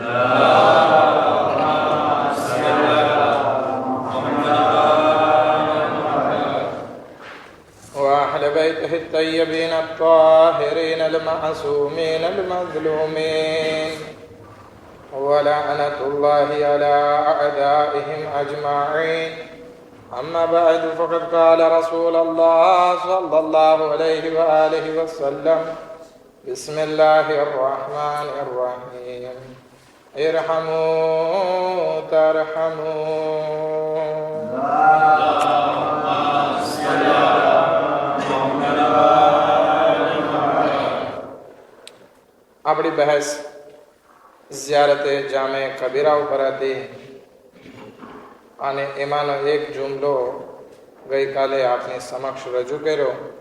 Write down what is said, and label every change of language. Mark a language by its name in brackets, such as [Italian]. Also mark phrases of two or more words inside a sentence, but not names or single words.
[Arabic] وأهل بيته الطيبين الطاهرين المعصومين المظلومين، ولعنة الله على أعدائهم أجمعين. أما بعد، فقد قال رسول الله صلى الله عليه وآله وسلم: بسم الله الرحمن الرحيم. ارحموا ترحموا. [Gujarati] આપણી બહેસ ઝિયારતે જામે કબીરા ઉપર હતી અને એમાંનો એક જુમલો ગઈકાલે આપની સમક્ષ રજૂ કર્યો